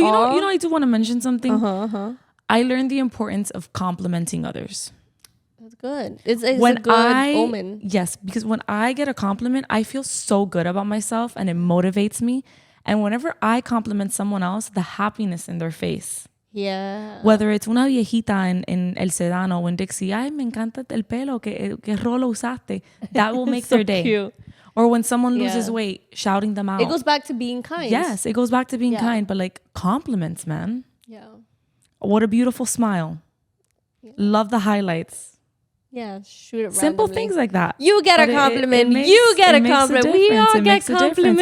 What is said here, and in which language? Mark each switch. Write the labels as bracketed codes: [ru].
[en] You know, I do want to mention something. I learned the importance of complimenting others. That's good. It's a good omen. Yes, because when I get a compliment, I feel so good about myself and it motivates me. And whenever I compliment someone else, the happiness in their face. Yeah. Whether it's [es] una viejita en El Sedano o en Dixie, ay, me encanta el pelo, que rolo usaste. [en] That will make their day. Cute. Or when someone loses weight, shouting them out. It goes back to being kind. Yes, it goes back to being kind. But like compliments, man. Yeah. What a beautiful smile. Yeah. Love the highlights. Yeah, shoot it Simple randomly. Things like that. You get a compliment. You get a compliment. We all get compliments.